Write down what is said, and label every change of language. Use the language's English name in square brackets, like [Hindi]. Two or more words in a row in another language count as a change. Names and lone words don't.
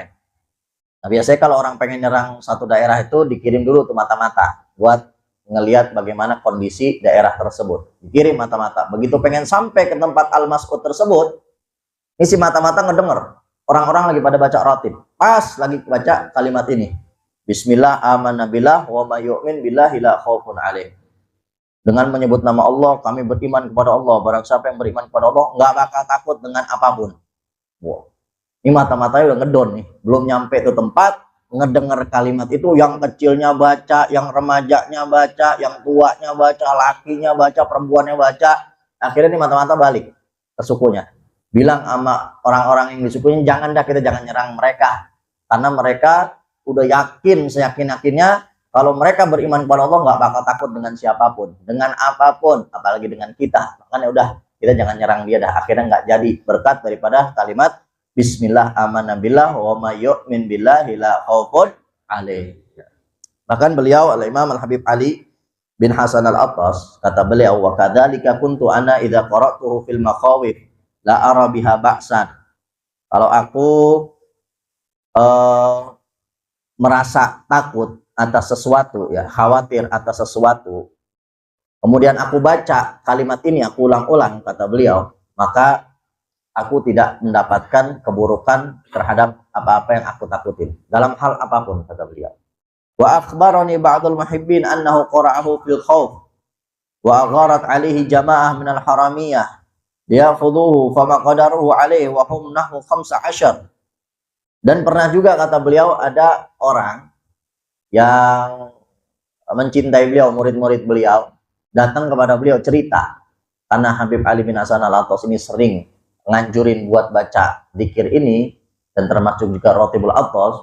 [Indonesian] Nah, biasanya kalau orang pengen nyerang satu daerah itu dikirim dulu tuh mata-mata buat ngelihat bagaimana kondisi daerah tersebut. Dikirim mata-mata. Begitu pengen sampai ke tempat Al-Mas'ud tersebut, ini si mata-mata ngedenger orang-orang lagi pada baca ratib. Pas lagi baca kalimat ini. [Arabic] بسم الله آمنا بالله ومن يؤمن بالله لا خوف عليه. [Indonesian] Dengan menyebut nama Allah, kami beriman kepada Allah. Barang siapa yang beriman kepada Allah, nggak bakal takut dengan apapun. Wow. Ini mata-matanya udah ngedon nih, belum nyampe ke tempat, ngedenger kalimat itu, yang kecilnya baca, yang remajanya baca, yang tuanya baca, lakinya baca, perempuannya baca. Akhirnya nih mata-mata balik ke sukunya, bilang sama orang-orang yang di sukunya, jangan dah, kita jangan nyerang mereka, karena mereka udah yakin, seyakin-yakinnya kalau mereka beriman kepada Allah nggak bakal takut dengan siapapun, dengan apapun, apalagi dengan kita. Makanya udah, kita jangan nyerang dia dah. Akhirnya nggak jadi, berkat daripada kalimat [Arabic] بسم الله آمنا بالله ومن يؤمن بالله لا خوف عليه. [Indonesian] Bahkan beliau Al-Imam Al-Habib Ali bin Hasan Al-Attas, kata beliau, [Arabic] وكذلك كنت أنا إذا قرأته في المخاوف لا أرى بها بأسا. [Indonesian] Kalau aku merasa takut atas sesuatu, ya, khawatir atas sesuatu, kemudian aku baca kalimat ini, aku ulang-ulang, kata beliau, maka aku tidak mendapatkan keburukan terhadap apa-apa yang aku takutin dalam hal apapun, kata beliau. [Arabic] وأخبرني بعض المحبين أنه قرأه في الخوف وأغارت عليه جماعة من الحرامية ليأخذوه فما قدروا عليه وهم نحو 15. [Indonesian] Dan pernah juga, kata beliau, ada orang yang mencintai beliau, murid-murid beliau, datang kepada beliau cerita karena Habib Ali bin Hasan Al-Attas ini sering nganjurin buat baca zikir ini dan termasuk juga Rotibul Attas.